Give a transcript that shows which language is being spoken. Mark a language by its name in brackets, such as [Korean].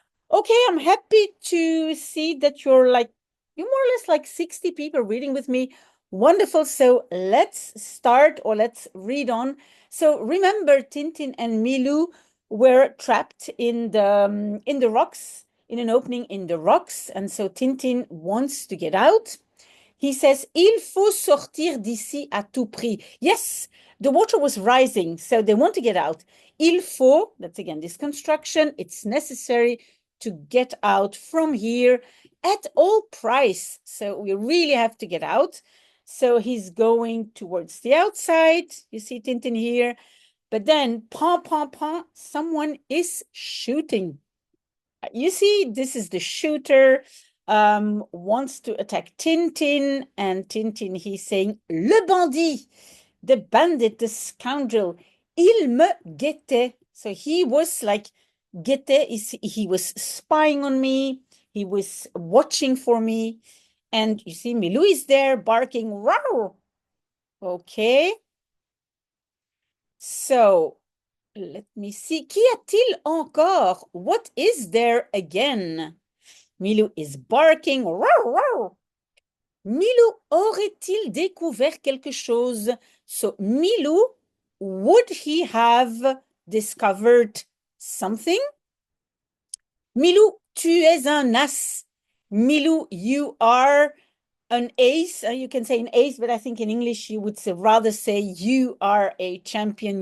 [English] Okay, I'm happy to see that you're more or less like 60 people reading with me. Wonderful. So let's start or let's read on. So remember, Tintin and Milou were trapped in the rocks, in an opening in the rocks. And so Tintin wants to get out. He says, [French] Il faut sortir d'ici à tout prix. [English] Yes, the water was rising, so they want to get out. Il faut, that's again this construction, it's necessary to get out from here at all price. So we really have to get out. So he's going towards the outside. You see Tintin here. But then, someone is shooting. You see, this is the shooter, wants to attack Tintin, and Tintin, he's saying, [French] Le bandit, [English] the bandit, the scoundrel, [French] il me guettait. [English] So he was like, guettait, he was spying on me, he was watching for me. And you see, Milou is there barking, Rawr! Okay. So, let me see. [French] Qu'y a-t-il encore? [English] What is there again? Milou is barking. Rawr, rawr. [French] Milou aurait-il découvert quelque chose? [English] So, Milou, would he have discovered something? [French] Milou, tu es un as. Milou, [English] you are an ace. You can say an ace, but I think in English you would rather say you are a champion.